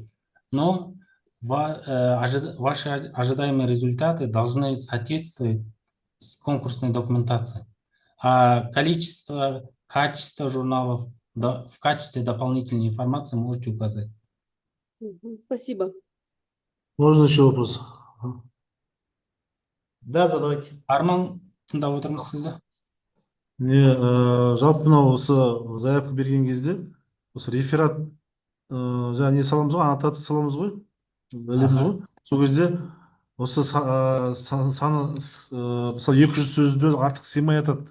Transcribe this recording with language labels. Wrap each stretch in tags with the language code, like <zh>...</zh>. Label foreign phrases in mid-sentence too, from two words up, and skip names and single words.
<ru>Но ваши ожидаемые результаты должны соответствовать с конкурсной документацией. А количество, качество журналов в качестве дополнительной информации можете указать. Спасибо. Можно еще вопрос? Да, задавайте.</ru> <kk>Арман, тыңдап отырмыз сізді. Не, жалпы мынау осы заявка берген кезде осы реферат жаңа не саламыз ғой, аннотация саламыз ғой, білеміз ғой. Сол кезде осы саны мысалы 200 сөзден артық сыймай жатады.</kk>